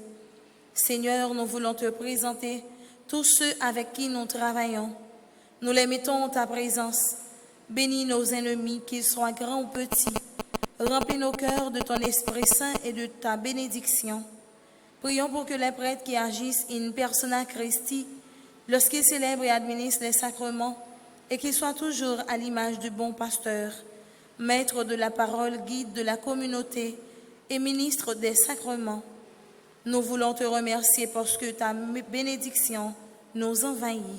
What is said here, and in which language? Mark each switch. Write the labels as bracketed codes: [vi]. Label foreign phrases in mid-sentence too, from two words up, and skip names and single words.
[fr] Seigneur, nous voulons te présenter tous ceux avec qui nous travaillons. Nous les mettons en ta présence. Bénis nos ennemis, qu'ils soient grands ou petits. Remplis nos cœurs de ton Esprit Saint et de ta bénédiction. Prions pour que les prêtres qui agissent [la] in persona Christi, [fr] lorsqu'ils célèbrent et administrent les sacrements, et qu'ils soient toujours à l'image du bon pasteur, maître de la parole, guide de la communauté et ministre des sacrements. Nous voulons te remercier parce que ta bénédiction nous envahit.